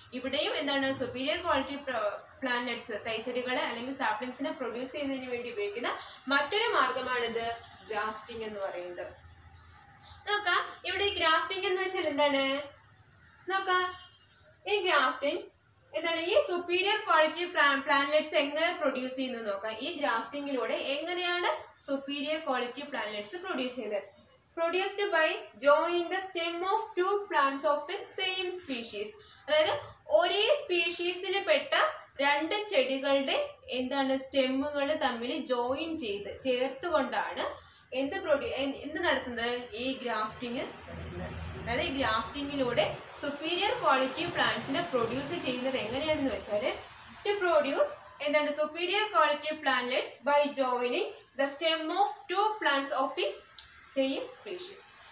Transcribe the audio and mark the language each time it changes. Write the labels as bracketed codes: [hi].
[ml] ഇവിടെയും എന്താണ് superior quality plantlets തൈച്ചെടികളെ അല്ലെങ്കിൽ സാപ്ലിങ്സിനെ പ്രൊഡ്യൂസ് ചെയ്യുന്നതിന് വേണ്ടി ഉപയോഗിക്കുന്ന മറ്റൊരു മാർഗമാണിത് ഗ്രാഫ്റ്റിംഗ് എന്ന് പറയുന്നത്. നോക്കാം ഇവിടെ ഈ ഗ്രാഫ്റ്റിംഗ് എന്ന് വെച്ചാൽ എന്താണ് നോക്കാം. ഈ ഗ്രാഫ്റ്റിംഗ് എന്താണ് ഈ സുപ്പീരിയർ ക്വാളിറ്റി പ്ലാന്റ്ലെറ്റ്സ് എങ്ങനെ പ്രൊഡ്യൂസ് ചെയ്യുന്നത് നോക്കാം. ഈ ഗ്രാഫ്റ്റിംഗിലൂടെ എങ്ങനെയാണ് സുപ്പീരിയർ ക്വാളിറ്റി പ്ലാന്റ്ലെറ്റ്സ് പ്രൊഡ്യൂസ് ചെയ്യുന്നത്? [en] Produced by joining the stem of two plants of the same species. [ml] അതായത് ഒരേ സ്പീഷീസിൽ പെട്ട രണ്ട് ചെടികളുടെ എന്താണ് സ്റ്റെമ്മുകൾ തമ്മിൽ ജോയിൻ ചെയ്ത് ചേർത്തുകൊണ്ടാണ് എന്ത് നടത്തുന്നത് ഈ ഗ്രാഫ്റ്റിംഗ് നടത്തുന്നത്. അതായത് ഈ ഗ്രാഫ്റ്റിംഗിലൂടെ സുപ്പീരിയർ ക്വാളിറ്റി പ്ലാന്റ്സിനെ പ്രൊഡ്യൂസ് ചെയ്യുന്നത് എങ്ങനെയാണെന്ന് വെച്ചാൽ ടു പ്രൊഡ്യൂസ് എന്താണ് superior quality plantlets [en] By joining the stem of two plants of the same species.